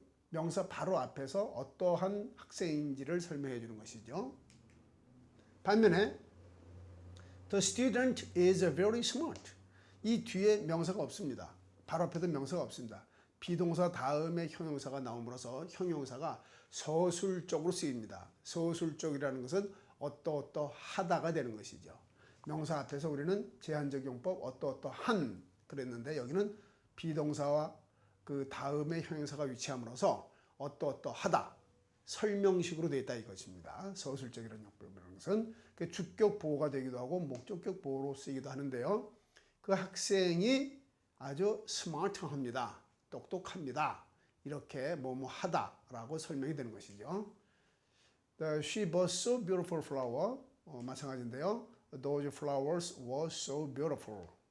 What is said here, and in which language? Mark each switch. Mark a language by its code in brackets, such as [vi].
[ko] 명사 바로 앞에서 어떠한 학생인지를 설명해 주는 것이죠. 반면에 [en] The student is very smart. [ko] 이 뒤에 명사가 없습니다. 바로 앞에도 명사가 없습니다. 비동사 다음에 형용사가 나옴으로써 형용사가 서술적으로 쓰입니다. 서술적이라는 것은 어떠하다가 되는 것이죠. 명사 앞에서 우리는 제한적 용법 어떠한 그랬는데 여기는 비동사와 그 다음에 형용사가 위치함으로써 어떠하다 설명식으로 되어 있다 이것입니다. 서술적이라는 용법이라는 것은 주격 보호가 되기도 하고 목적격 보호로 쓰이기도 하는데요. 그 학생이 아주 스마트합니다. 똑똑합니다. 이렇게 하다라고 설명이 되는 것이죠. [en] She bought so beautiful flower. [ko] 마찬가지인데요. [en] Those flowers were so beautiful.